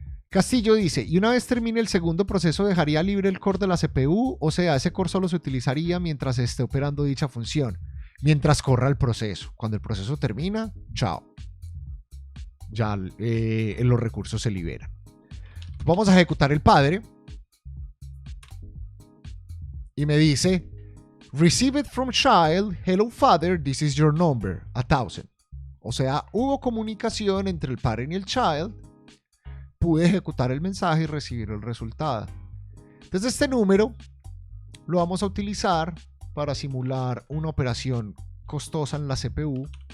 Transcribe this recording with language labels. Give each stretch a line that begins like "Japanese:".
Spanish: Castillo dice, y una vez termine el segundo proceso, ¿dejaría libre el core de la CPU? O sea, ese core solo se utilizaría mientras esté operando dicha función, mientras corra el proceso. Cuando el proceso termina, chao. Ya los recursos se liberan. Vamos a ejecutar el padre. Y me dice,
English: receive it from child, hello father, this is your number, 1000.
Spanish: O sea, hubo comunicación entre el parent y el child. Pude ejecutar el mensaje y recibir el resultado. Entonces este número lo vamos a utilizar para simular una operación costosa en la CPU.